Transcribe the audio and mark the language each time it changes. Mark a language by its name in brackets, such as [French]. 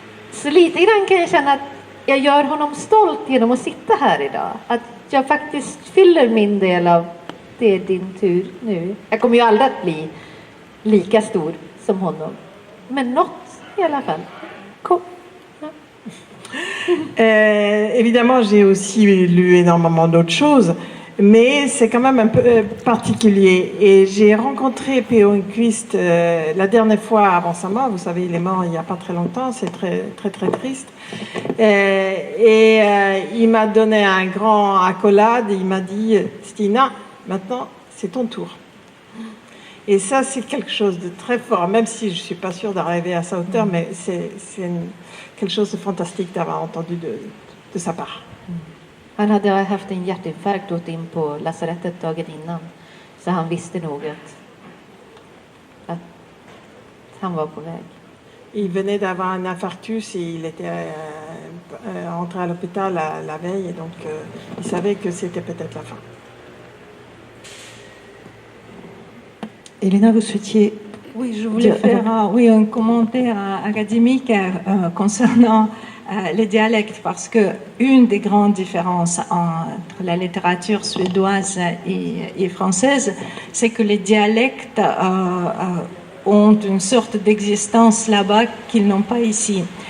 [Swedish] Så lite grann kan jag känna att jag gör honom stolt genom att sitta här idag. Att jag faktiskt fyller min del av det är din tur nu. Jag kommer ju aldrig att bli lika stor som honom. Men något i alla fall. Kom. Ja. [French] Évidemment, j'ai aussi lu énormément d'autres choses, mais c'est quand même un peu particulier. Et j'ai rencontré P.O. Enquist la dernière fois avant sa mort. Vous savez, il est mort il n'y a pas très longtemps. C'est très, très, très triste. Il m'a donné un grand accolade. Il m'a dit: Stina, maintenant, c'est ton tour. Et ça, c'est quelque chose de très fort, même si je ne suis pas sûre d'arriver à sa hauteur, mais c'est quelque chose de fantastique d'avoir entendu de sa part. [Swedish] Han hade haft en hjärtinfarkt och gått in på lasarettet dagen innan. Så han visste nog att han var på väg. [French] Il venait d'avoir un infarctus et il était rentré à l'hôpital la veille, et donc il savait que c'était peut-être la fin. Elena, vous souhaitiez... Oui, je voulais faire un commentaire académique concernant les dialectes, parce que une des grandes différences entre la littérature suédoise et française, c'est que les dialectes ont une sorte d'existence là-bas qu'ils n'ont pas ici.